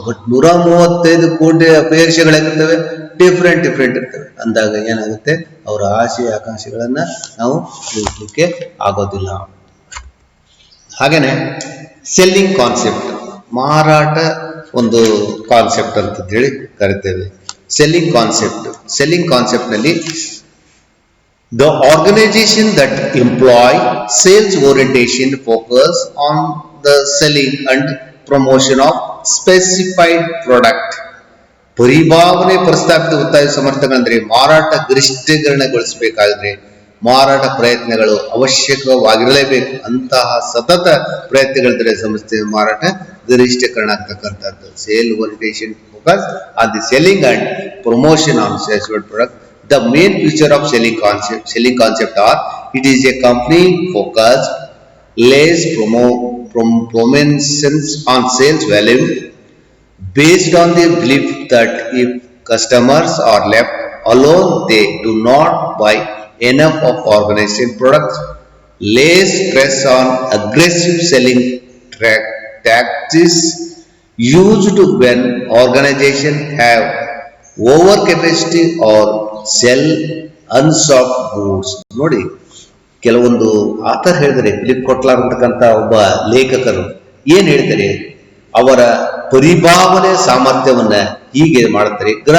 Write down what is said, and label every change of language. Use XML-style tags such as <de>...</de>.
<kn>But 135 ಕೋಟಿ ಅಪೇಕ್ಷೆಗಳಿರ್ತವೆ, different ಇರ್ತವೆ. ಅಂದಾಗ ಏನಾಗುತ್ತೆ, ಅವರ ಆಸೆ ಆಕಾಂಕ್ಷೆಗಳನ್ನ ನಾವು ತಿಳಿಸ್ಲಿಕ್ಕೆ ಆಗೋದಿಲ್ಲ. ಹಾಗೇನೆ ಸೆಲ್ಲಿಂಗ್ ಕಾನ್ಸೆಪ್ಟ್, ಮಾರಾಟ ಒಂದು ಕಾನ್ಸೆಪ್ಟ್ ಅಂತ ಹೇಳಿ ಕರಿತೇವೆ. ಸೆಲ್ಲಿಂಗ್ ಕಾನ್ಸೆಪ್ಟ್ ನಲ್ಲಿ</kn> <en>the organization that employ sales orientation focus on the selling and promotion of specified product.</en> <kn>ಪರಿಭಾವನೆ ಪ್ರಸ್ತಾಪಿತ ಒತ್ತಾಯ ಸಮರ್ಥಕಂದ್ರೆ ಮಾರಾಟ ಗರಿಷ್ಠೀಕರಣಗೊಳಿಸಬೇಕಾದ್ರೆ ಮಾರಾಟ ಪ್ರಯತ್ನಗಳು ಅವಶ್ಯಕವಾಗಿರಲೇಬೇಕು. ಅಂತಹ ಸತತ ಪ್ರಯತ್ನಗಳಿದ್ರೆ ಸಂಸ್ಥೆ ಮಾರಾಟ ಗರಿಷ್ಠೀಕರಣ ಆಗ್ತಕ್ಕಂಥದ್ದು.</kn> <en>Sale orientation focus on the selling and promotion on specified product. The main feature of selling concept are it is a company focused, lays promotions on sales value based on the belief that if customers are left alone they do not buy enough of organization products, lays stress on aggressive selling tactics used when organization have over capacity or sell unsought goods.</en> <kn>ನೋಡಿ, ಕೆಲವೊಂದು author ಹೇಳಿದರೆ, Philip ಕೊಟ್ಲಾರ್ ಅಂತಕ್ಕಂಥ ಒಬ್ಬ ಲೇಖಕರು ಏನ್ ಹೇಳ್ತಾರೆ, ಅವರ ಪರಿಭಾವನೆ ಸಾಮರ್ಥ್ಯವನ್ನ ಹೀಗೆ ಮಾಡ್ತಾರೆ.</kn>